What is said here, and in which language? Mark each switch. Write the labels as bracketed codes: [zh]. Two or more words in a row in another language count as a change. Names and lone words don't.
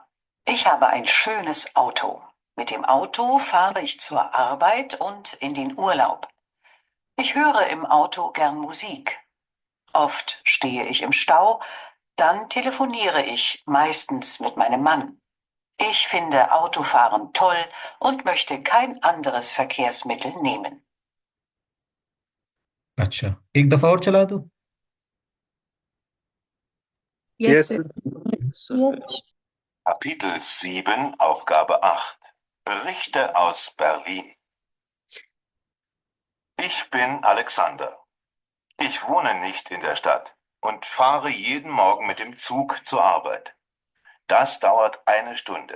[de] Ich habe ein schönes Auto. Mit dem Auto fahre ich zur Arbeit und in den Urlaub. Ich höre im Auto gern Musik. Oft stehe ich im Stau, dann telefoniere ich, meistens mit meinem Mann. Ich finde Autofahren toll und möchte kein anderes Verkehrsmittel nehmen. [hi] अच्छा, एक दफा और चला दो. [en] Yes, Yes, sir. Yes. [de] Kapitel 7, Aufgabe 8. Berichte aus Berlin. Ich bin Alexander. Ich wohne nicht in der Stadt und fahre jeden Morgen mit dem Zug zur Arbeit. Das dauert eine Stunde.